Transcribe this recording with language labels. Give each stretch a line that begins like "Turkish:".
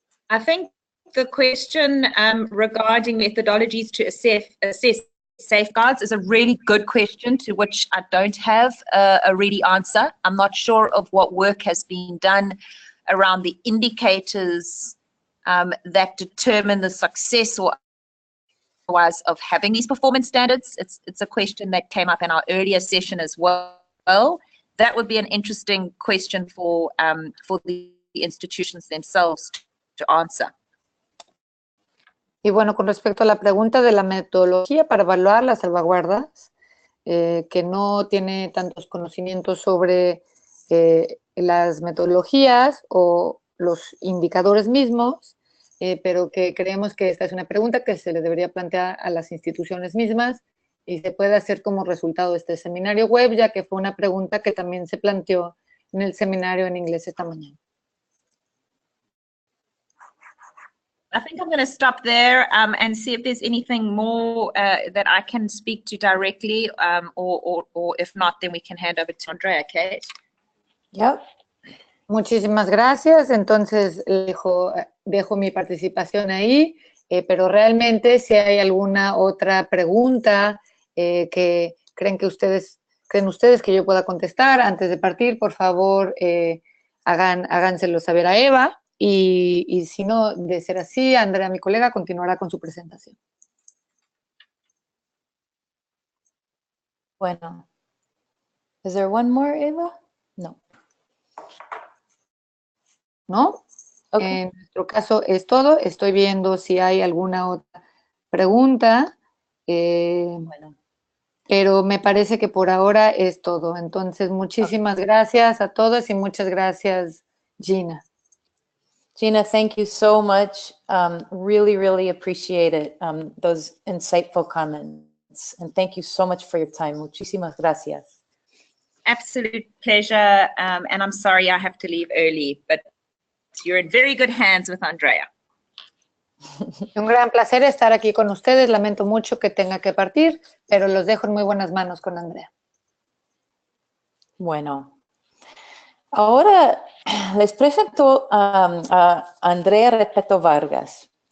English: I think the question regarding methodologies to assess safeguards is a really good question to which I don't have a ready answer. I'm not sure of what work has been done around the indicators that determine the success or otherwise of having these performance standards. It's a question that came up in our earlier session as well. That would be an interesting question for the institutions themselves to answer.
Spanish: Y bueno, con respecto a la pregunta de la metodología para evaluar las salvaguardas, que no tiene tantos conocimientos sobre las metodologías o los indicadores mismos, pero que creemos que esta es una pregunta que se le debería plantear a las instituciones mismas y se puede hacer como resultado de este seminario web, ya que fue una pregunta que también se planteó en el seminario en inglés esta mañana.
English: I think I'm going to stop there and see if there's anything more that I can speak to directly, or if not, then we can hand over to Andrea, Kate.
Spanish: Yep. Muchísimas gracias. Entonces, dejo mi participación ahí, pero realmente si hay alguna otra pregunta que creen ustedes que yo pueda contestar antes de partir, por favor, háganselo saber a Eva. Y si no, de ser así, Andrea, mi colega, continuará con su presentación.
English: Bueno. Is there one more, Eva? No.
Spanish: ¿No?
English: Okay.
Spanish: En nuestro caso es todo. Estoy viendo si hay alguna otra pregunta. Bueno. Pero me parece que por ahora es todo. Entonces, muchísimas gracias a todos y muchas gracias, Gina.
English: Gina, thank you so much. Really, really appreciate it, those insightful comments. And thank you so much for your time.
Spanish: Muchísimas gracias.
English: Absolute pleasure. And I'm sorry I have to leave early, but you're in very good hands with Andrea.
Spanish: Un gran placer estar aquí con ustedes. Lamento mucho que tenga que partir, pero los dejo en muy buenas manos con Andrea. Bueno. Ahora les presento a Andrea Repetto Vargas.